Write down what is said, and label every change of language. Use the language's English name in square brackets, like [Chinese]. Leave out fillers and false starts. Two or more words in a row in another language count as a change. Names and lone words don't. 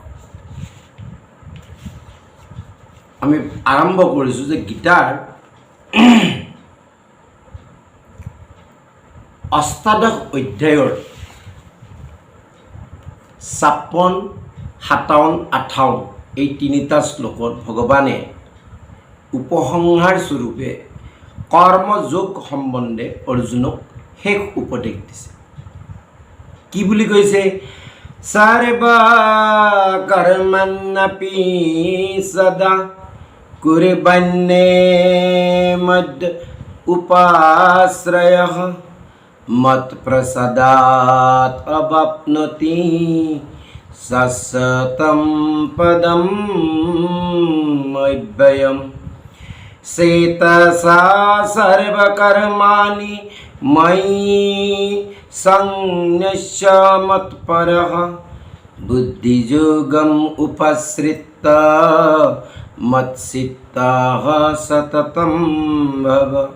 [Assamese] আমি আৰম্ভ কৰিছো যে গীতাৰ অষ্টাদশ অধ্যায়ৰ 56, 57, 58 এই তিনিটা শ্লোকত ভগৱানে উপসংহাৰ স্বৰূপে কৰ্মযোগ সম্বন্ধে অৰ্জুনক শেষ উপদেশ দিছে। কি বুলি কৈছে? [Sanskrit] সৰ্বা কৰ্মণ্যপি সদা কুৰ্বন্নে মদ উপাশ্ৰয়ঃ मत प्रसादात अवाप्नोति शाश्वतं पदं मव्ययम्। चेतसा सर्वकर्माणि मयि संन्यस्य मत्परः बुद्धियोगम् उपश्रित्य मत्चित्तः सततं भव।